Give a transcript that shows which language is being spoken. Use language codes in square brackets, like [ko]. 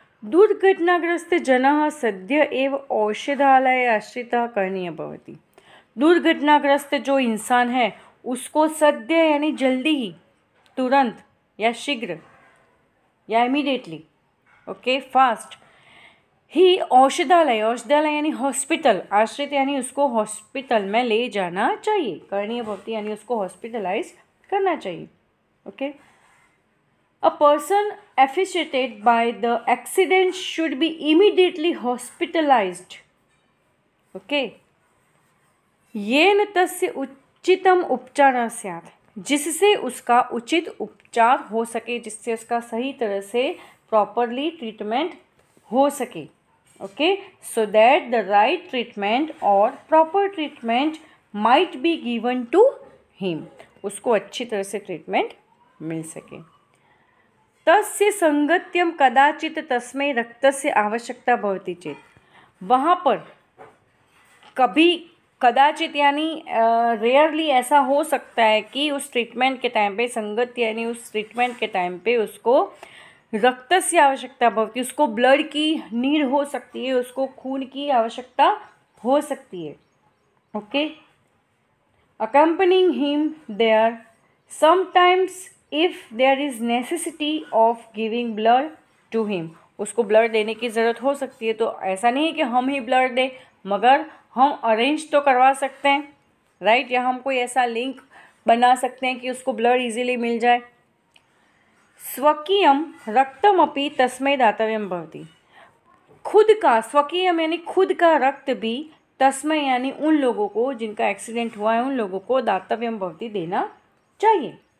[sa] दुर्घटनाग्रस्त जनः सद्य एव औषधालय आश्रितः करणीय भवति। [hi] दुर्घटनाग्रस्त जो इंसान है उसको सद्य यानी जल्दी ही, तुरंत या शीघ्र या इमीडिएटली, ओके, फास्ट ही औषधालय यानी हॉस्पिटल, आश्रित यानी उसको हॉस्पिटल में ले जाना चाहिए। [sa] करणीय भवति [hi] यानी उसको हॉस्पिटलाइज करना चाहिए, okay. [en] A person affected by the accident should be immediately hospitalized. Okay. [sa] येन तस्य उचितम उपचार स्यात्, [hi] जिससे उसका उचित उपचार हो सके, जिससे उसका सही तरह से प्रॉपरली ट्रीटमेंट हो सके। [en] okay, so that the right treatment और proper treatment might be given to him, [hi] उसको अच्छी तरह से ट्रीटमेंट मिल सके। [sa] तस्य संगत्यम कदाचित तस्मै रक्तस्य आवश्यकता भवति चेत, [hi] वहाँ पर कभी कदाचित यानी रेयरली ऐसा हो सकता है कि उस ट्रीटमेंट के टाइम पे, संगत यानी उस ट्रीटमेंट के टाइम पे उसको [sa] रक्तस्य आवश्यकता भवति, [hi] उसको ब्लड की नीड हो सकती है, उसको खून की आवश्यकता हो सकती है। [en] okay, accompanying him there sometimes if there is necessity of giving blood to him, [hi] उसको ब्लड देने की ज़रूरत हो सकती है। तो ऐसा नहीं है कि हम ही ब्लड दें, मगर हम अरेंज तो करवा सकते हैं, राइट, या हम कोई ऐसा लिंक बना सकते हैं कि उसको ब्लड इजीली मिल जाए। [sa] स्वकीयम रक्तमपि तस्मै दातव्यम भवति, [hi] खुद का, स्वकीयम यानी खुद का रक्त भी, तस्मै यानी उन लोगों को जिनका एक्सीडेंट हुआ है, उन लोगों को [sa] दातव्यम भवति [hi] देना चाहिए।